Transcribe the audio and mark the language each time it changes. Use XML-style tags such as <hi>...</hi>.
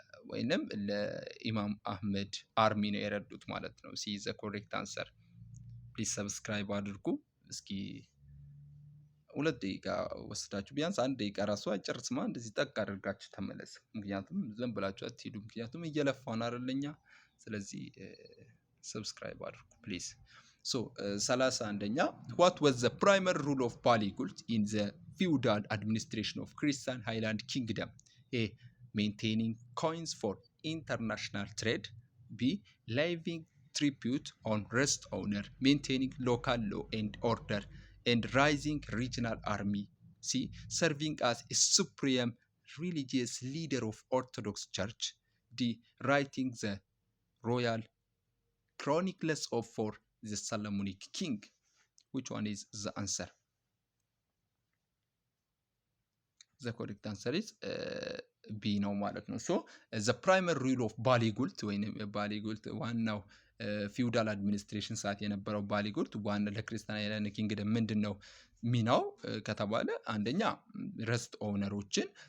<am>ወይንም ለኢማም አህመድ አርሚ ነው የረዱት ማለት ነው።</am> <en>ሲ ዘ ኮሬክት አንሰር።</en> <am>ፕሊዝ ሰብስክራይብ አድርጉ። እስኪ 2 ደቂቃ ወስዳችሁ ቢያንስ 1 ደቂቃ ራሱ አይጨርስማ እንደዚህ ጠቅ አድርጋችሁ ተመለስ። ምክንያቱም ዝም ብላችሁ አትሄዱ። ምክንያቱም እየለፋን አይደለኛ። ስለዚህ ሰብስክራይብ አድርጉ ፕሊዝ። ሶ 31ኛ</am> <en>what was the primary rule of Baligult in the feudal administration of Christian Highland Kingdom? A. Maintaining coins for international trade. B. Levying tribute on rest owner, maintaining local law and order, and rising regional army. C. Serving as a supreme religious leader of Orthodox Church. D. Writing the royal chronicles of for the Solomonic king. Which one is the answer? The correct answer is</en> <am>ቢ ነው ማለት ነው።</am> <en>ሶ ዘ ፕራይመሪ ሩል ኦፍ ባሊጉልት</en> <am>ወይም ባሊጉልት ዋናው ፊውዳል አድሚኒስትሬሽን ሰዓት የነበረው ባሊጉልት ዋና ለክርስቲያን አይላንድ ኪንግደም ምንድን ነው ሚናው ከተባለ አንደኛ ረስት ኦውነሮችን</am>